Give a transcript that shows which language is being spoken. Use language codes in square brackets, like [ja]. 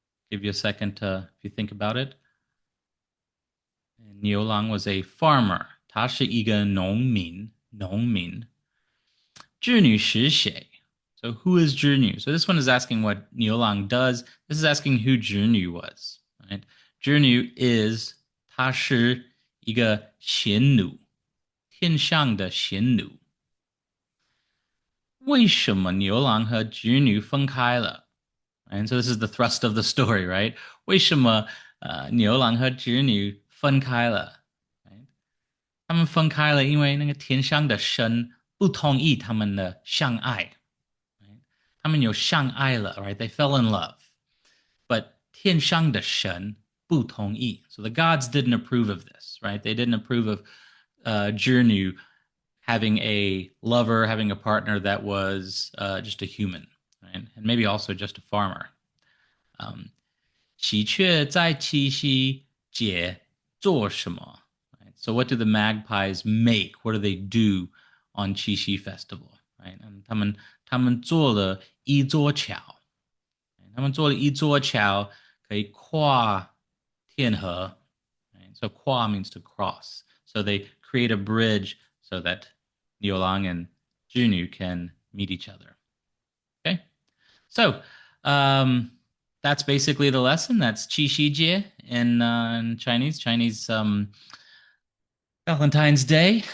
[en] Give you a second if you think about it. Niulang was a farmer. [zh] 他是一个农民。织女是谁? [en] So who is [zh] 织女? [en] So this one is asking what Niulang does. This is asking who 织女 was. Right? [zh] 织女 is 她是一个贤女，天上的贤女。为什么牛郎和织女分开了? [en] And so this is the thrust of the story, right? [zh] 为什么牛郎和织女分开了? [en] Right? [zh] 他们分开了，因为那个天上的神不同意他们的相爱。 [en] Right? [zh] 他们有相爱了, right? [en] They fell in love. [zh] But 天上的神不同意. [en] So the gods didn't approve of this, right? They didn't approve of Jirnu having a lover, having a partner that was just a human, right? And maybe also just a farmer. [zh] 喜鹊在七夕节做什么?Right? [en] So what do the magpies make? What do they do on Qixi festival? [zh] Right? 他们做了一座桥。他们做了一座桥，可以跨天河。 [en] Right? So 跨 means to cross. So they create a bridge so that Niulang and Junu can meet each other. Okay, so that's basically the lesson. That's Qixi jie in Chinese. Valentine's Day.